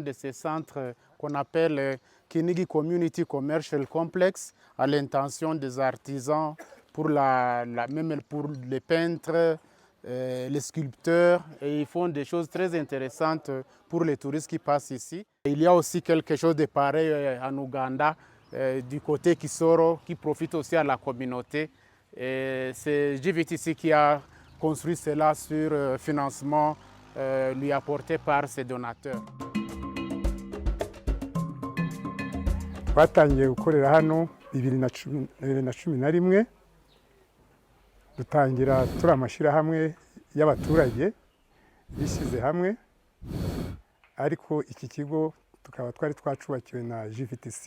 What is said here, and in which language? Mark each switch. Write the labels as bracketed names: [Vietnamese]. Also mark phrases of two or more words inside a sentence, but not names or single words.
[French] de ce centre qu'on appelle Kinigi Community Commercial Complex à l'intention des artisans, même pour les peintres, les sculpteurs, et ils font des choses très intéressantes pour les touristes qui passent ici. Et il y a aussi quelque chose de pareil en Ouganda, du côté Kisoro, qui profite aussi à la communauté. C'est GVTC qui a construit cela sur financement lui apporté par ses donateurs. [Kinyarwanda] Twatangiye gukorera hano 2011 dutangira turi amashyirahamwe y'abaturage bishyize hamwe, ariko iki kigo tukaba twari twacubakiwe na GVTC.